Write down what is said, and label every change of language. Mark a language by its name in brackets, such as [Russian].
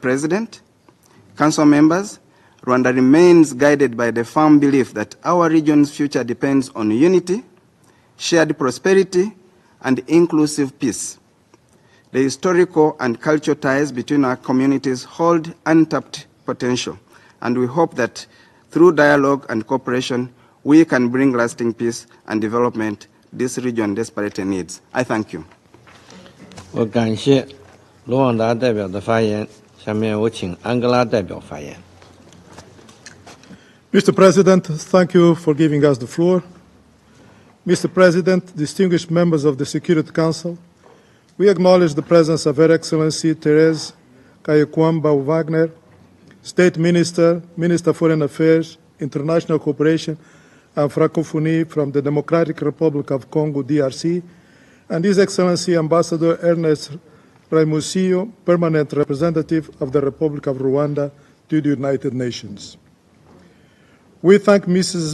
[English] President, Council members, Rwanda remains guided by the firm belief that our region's future depends on unity, shared prosperity, and inclusive peace. The historical and cultural ties between our communities hold untapped potential, and we hope that through dialogue and cooperation, we can bring lasting peace and development this region desperately needs. I thank you. [Chinese] 我感谢罗旺达代表的发言，下面我请安哥拉代表发言。 [English] Mr. President, thank you for giving us the floor. Mr. President, distinguished members of the Security Council, we acknowledge the presence of Her Excellency Therese Kayekwamba Wagner, State Minister, Minister of Foreign Affairs, International Cooperation and Francophonie from the Democratic Republic of Congo, DRC, and His Excellency Ambassador Ernest Raimusillo, Permanent Representative of the Republic of Rwanda to the United Nations. We thank Mrs.